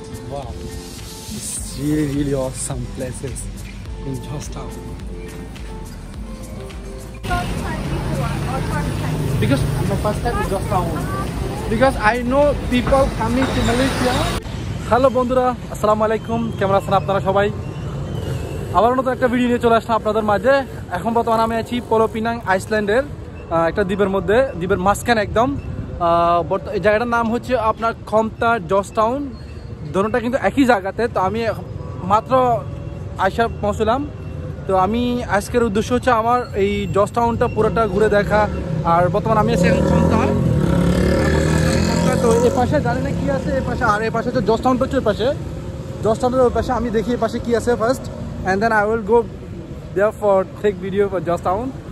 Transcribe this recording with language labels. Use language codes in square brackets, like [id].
[en] Wow. It's really awesome places in Georgetown. Because my first time in Georgetown. Because I know people coming to Malaysia. [bn] Hello বন্ধুরা, আসসালামু আলাইকুম। কেমন আছেন আপনারা সবাই? আবার নতুন একটা ভিডিও নিয়ে চলে আসলাম আপনাদের মাঝে। এখন বর্তমানে আমি আছি পোলো পিনাং আইসল্যান্ডের একটা দ্বীপের মধ্যে, দ্বীপের মাঝখানে একদম। এই জায়গাটার নাম হচ্ছে আপনার খমতা জর্জটাউন। দোনোটা কিন্তু একই জায়গাতে। তো আমি মাত্র আইসা পৌঁছলাম। তো আমি আজকের উদ্দেশ্য হচ্ছে আমার এই জর্জটাউনটা পুরোটা ঘুরে দেখা। আর বর্তমানে আমি আছি এখন খমতা। তো এ পাশে জানি না কি আছে, এ পাশে আর এ পাশে হচ্ছে জর্জটাউনটা হচ্ছে ওই পাশে, জর্জটাউনের ওই পাশে। আমি দেখি এ পাশে কি আছে first, [en] and then I will go there for take video for Georgetown.